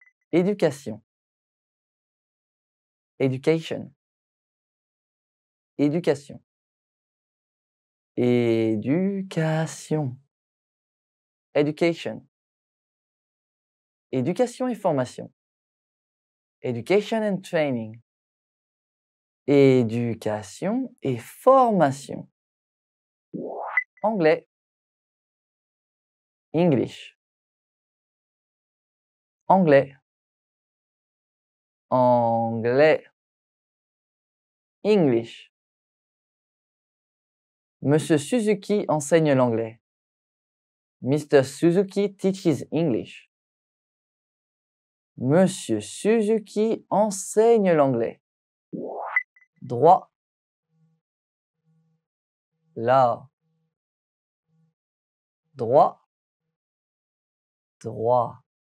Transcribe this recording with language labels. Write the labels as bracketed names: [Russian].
[French] Éducation. [English] Education. Éducation. [French] Éducation. Education. Éducation et formation. [English] Education and training. [French] Éducation et formation. Anglais. [English] English. [French] Anglais. Anglais. English. Monsieur Suzuki enseigne l'anglais. [English] Mr. Suzuki teaches English. [French] Monsieur Suzuki enseigne l'anglais. Droit. [English] Law. [French] Droit. Droit.